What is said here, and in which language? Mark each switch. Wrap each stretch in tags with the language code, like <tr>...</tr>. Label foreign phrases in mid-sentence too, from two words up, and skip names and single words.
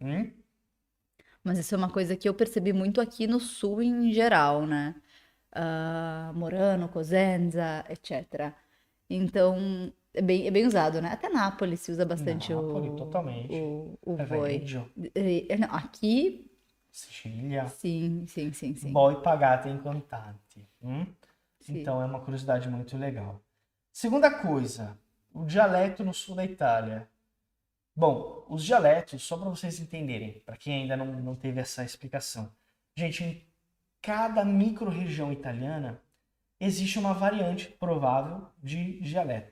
<pt>Mas isso é uma coisa que eu percebi muito aqui no sul em geral, né? Murano, Cosenza, etc. Então, é bem usado, né? Até Nápoles se usa bastante Nápoles, totalmente. o voi. Reggio, Não, aqui, Sicilia, sim, sim, sim, sim.</pt> <it>voi pagate in contanti.</it> <pt>Sim. Então é uma curiosidade muito legal. Segunda coisa, o dialeto no sul da Itália. Bom, os dialetos, só para vocês entenderem, para quem ainda não teve essa explicação. Gente, em cada micro-região italiana existe uma variante provável de dialeto.</pt>